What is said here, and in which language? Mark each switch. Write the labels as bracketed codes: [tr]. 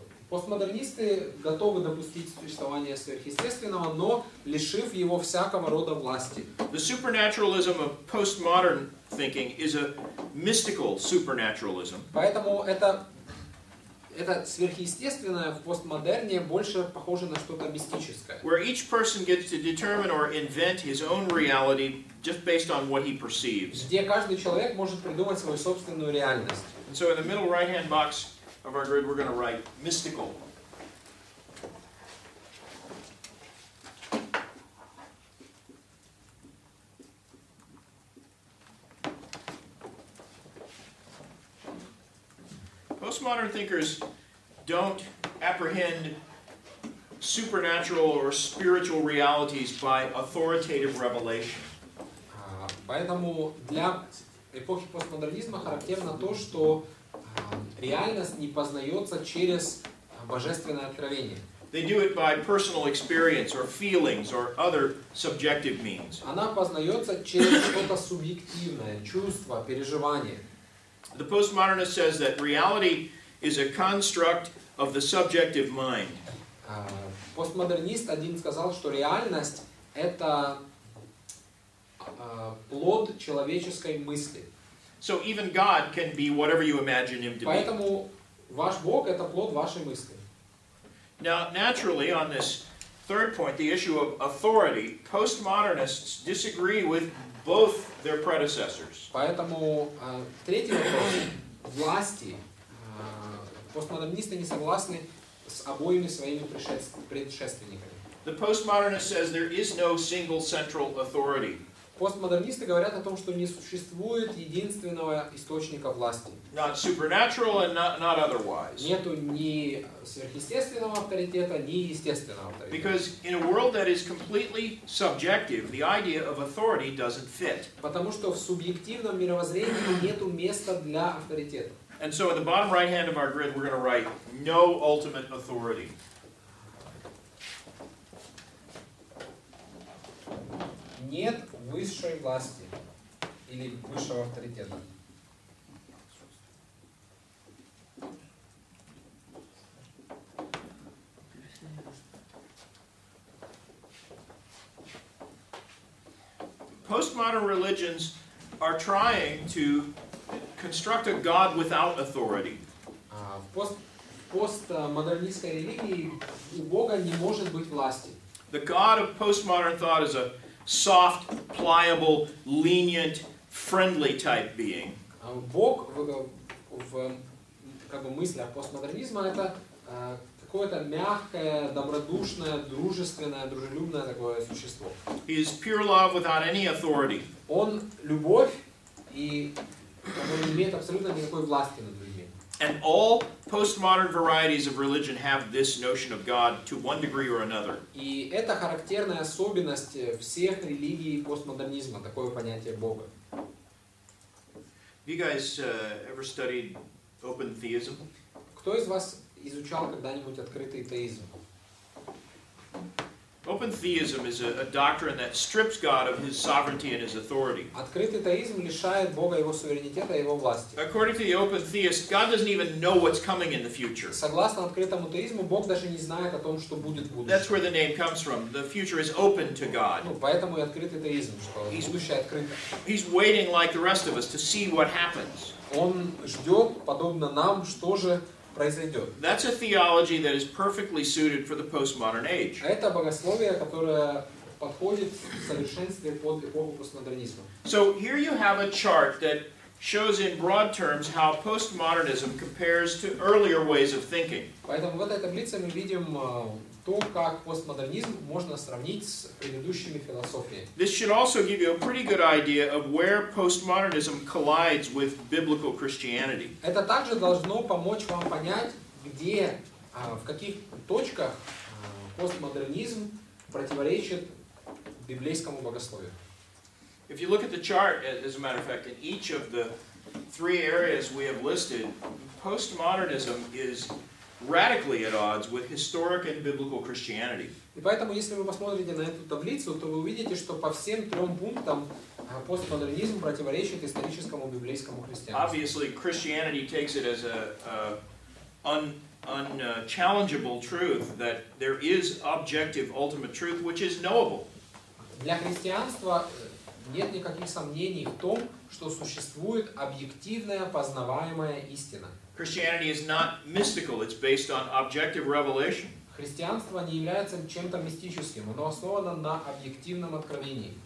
[ru] Постмодернисты готовы допустить существование сверхъестественного, но лишив его всякого рода власти. [en] The supernaturalism of postmodern thinking is a mystical supernaturalism. [ru] Поэтому это сверхъестественное в постмодерне больше похоже на что-то мистическое. [en] Where each person gets to determine or invent his own reality just based on what he perceives. [ru] Где каждый человек может придумать свою собственную реальность. [en] And so in the middle right-hand box of our grid, we're going to write mystical. Postmodern thinkers don't apprehend supernatural or spiritual realities by authoritative revelation. [ru] Поэтому для эпохи постмодернизма характерно то, что реальность не познается через божественное откровение. [en] They do it by personal experience or feelings or other subjective means. [ru] Она познается через что-то субъективное, чувство, переживание. [en] The postmodernist says that reality is a construct of the subjective mind. [ru] Постмодернист один сказал, что реальность — это плод человеческой мысли. [en] So even God can be whatever you imagine him to be. [ru] Поэтому ваш Бог — это плод вашей мысли. [en] Now, naturally, on this third point, the issue of authority, postmodernists disagree with both their predecessors. [ru] Поэтому третий вопрос власти. Постмодернисты не согласны с обоими своими предшественниками. [en] The postmodernist says there is no single central authority. [ru] Постмодернисты говорят о том, что не существует единственного источника власти. [en] Not supernatural and not otherwise. [ru] Нету ни сверхъестественного авторитета, ни естественного авторитета. [en] Because in a world that is completely subjective, the idea of authority doesn't fit. [ru] Потому что в субъективном мировоззрении нету места для авторитета. [en] And so at the bottom right hand of our grid, we're going to write no ultimate authority. [ru] Нет высшей власти или высшего авторитета. [en] Postmodern religions are trying to construct a God without authority. [ru] В постмодернистской религии у Бога не может быть власти. [en] The God of postmodern thought is a soft, pliable, lenient, friendly type being. [ru] Бог в как бы мыслях постмодернизма это какое-то мягкое, добродушное, дружественное, дружелюбное такое существо. [en] He is pure love without any authority. [ru] Он любовь и он не имеет абсолютно никакой власти над людьми. [en] And all postmodern varieties of religion have this notion of God to one degree or another. [ru] И это характерная особенность всех религий постмодернизма, такое понятие Бога. [en] Have you guys ever studied open theism? [ru] Кто из вас изучал когда-нибудь открытый теизм? [en] Open theism is a doctrine that strips God of his sovereignty and his authority. [ru] Открытый теизм лишает Бога его суверенитета и его власти. [en] According to the open theist, God doesn't even know what's coming in the future. [ru] Согласно открытому теизму, Бог даже не знает о том, что будет в будущем. [en] That's where the name comes from. The future is open to God. [ru] Поэтому и открытый теизм, что будущее открыто. [en] He's waiting like the rest of us to see what happens. [ru] Он ждет, подобно нам, что же произойдет. [en] That's a theology that is perfectly suited for the postmodern age. [ru] Это богословие, которое подходит в совершенстве под эпоху постмодернизма. [en] So here you have a chart that shows in broad terms how postmodernism compares to earlier ways of thinking. [ru] Поэтому в этой таблице мы видим то, как постмодернизм можно сравнить с предыдущими философиями. [en] This should also give you a pretty good idea of where postmodernism collides with biblical Christianity. [ru] Это также должно помочь вам понять, где, в каких точках постмодернизм противоречит библейскому богословию. [en] If you look at the chart, as a matter of fact, in each of the three areas we have listed, postmodernism is radically at odds with historic and biblical Christianity. [ru] И поэтому, если вы посмотрите на эту таблицу, то вы увидите, что по всем трем пунктам постмодернизм противоречит историческому библейскому христианству. [en] Obviously, Christianity takes it as an unchallengeable truth that there is objective ultimate truth which is knowable. [ru] Для христианства нет никаких сомнений в том, что существует объективная познаваемая истина. [en] Christianity is not mystical, it's based on objective revelation. [ru] Христианство не является чем-то мистическим, оно основано на объективном откровении.